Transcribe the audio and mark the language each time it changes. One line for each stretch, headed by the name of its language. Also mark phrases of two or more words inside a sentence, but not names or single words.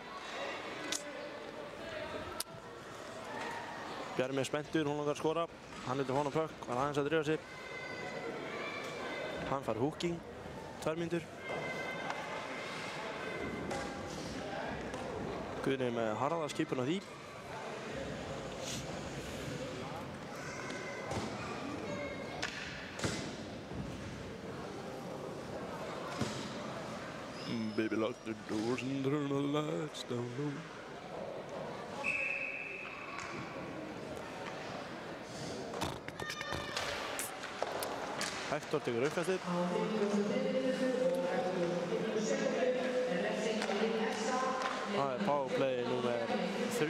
Icelandic: Bjarmi er spenntur, hún langar að skora. Hann heldur honum pökk, var aðeins að dreifa sig. Hann fær húking, 2 mínútur. Guðni með harðaskipun á því.
English: Baby, lock the doors and turn the lights down low.
Icelandic: Hektor tekur uppkastið. Það er powerplay númer 4.